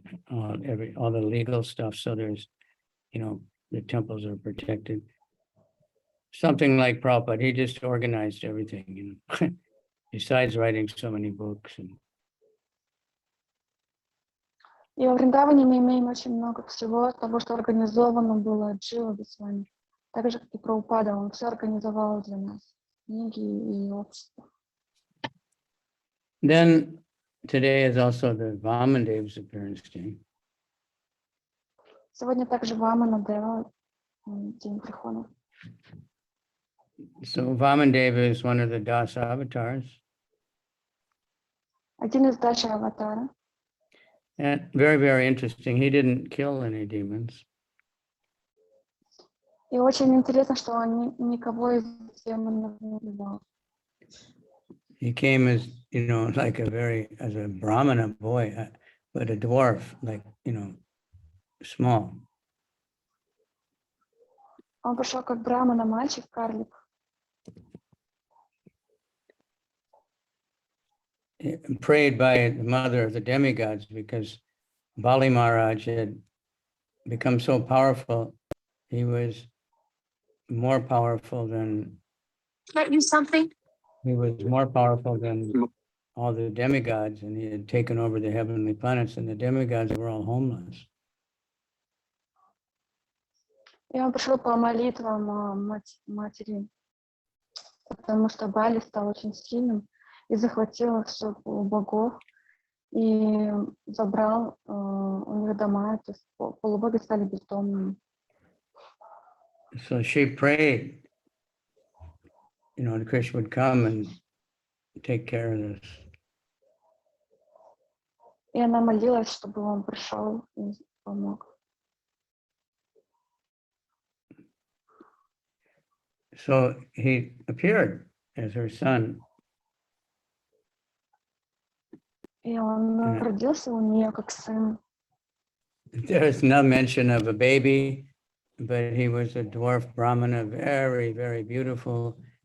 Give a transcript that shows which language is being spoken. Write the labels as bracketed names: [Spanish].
[English] All the legal stuff. So there's, you know, the temples are protected. Something like Prabhupada, he just organized everything, you know, besides writing so many books. [Russian] И во Вриндаване мы имеем очень много всего того, что организовано было Джива Госвами. Так же, как и Прабхупада, он все организовал для нас. Книги и общество. [English] Then today is also the Vamadeva's appearance day. [Russian] Сегодня также Ваманадева, день прихода. [English] So Vamanadeva is one of the Das avatars. [Russian] Один из Даши аватара. [English] And very, very interesting. He didn't kill any demons. [Russian] И очень интересно, что он никого из демонов не убивал. [English] He came as, you know, like as a Brahmana boy, but a dwarf, like, you know, small. [Russian] Он пришел как брамана, мальчик, карлик. [English] Prayed by the mother of the demigods because Bali Maharaj had become so powerful. He was more powerful than. Get you something? He was more powerful than all the demigods, and he had taken over the heavenly planets, and the demigods were all homeless. [Russian] И он пришел по молитвам матери, потому что Бали стал очень сильным и захватил все богов и забрал у них дома, то есть полубоги стали бездомными. [English] So she prayed, that Krishna would come and take care of this. [Russian] И она молилась, чтобы он пришел и помог. [English] So he appeared as her son. [Russian] И он родился у нее как сын. [English] There is no mention of a baby, but he was a dwarf Brahmana, very, very beautiful.